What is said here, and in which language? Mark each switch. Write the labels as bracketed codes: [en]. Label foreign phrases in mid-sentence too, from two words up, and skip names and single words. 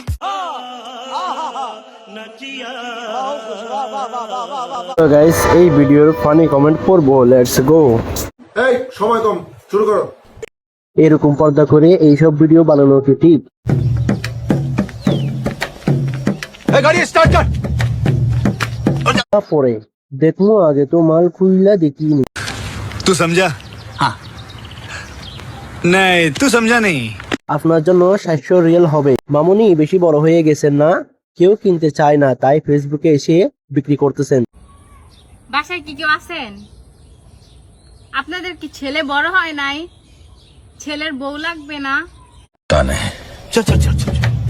[bn] তো গাইস, এই ভিডিওর ফানি কমেন্ট পড়বো। [en] let's go. [bn] এই সময় কম, শুরু করো। এরকম পর্দা করে এইসব ভিডিও বানানো কি ঠিক? এই গাড়ি স্টার্ট কর। পরে দেখবো, আগে তো মাল খুইলা দেখিনি। [hi] तू समझा? हाँ। नहीं, तू समझा नहीं। [bn] আপনার জন্য 700 রিয়েল হবে। মামুনি বেশি বড় হয়ে গেছেন না, কেউ কিনতে চায় না, তাই ফেসবুকে এসে বিক্রি করতেছেন। বাসায় কি কেউ আছেন? আপনাদের কি ছেলে বড় হয় নাই? ছেলের বউ লাগবে না? [hi] चल चल चल चल।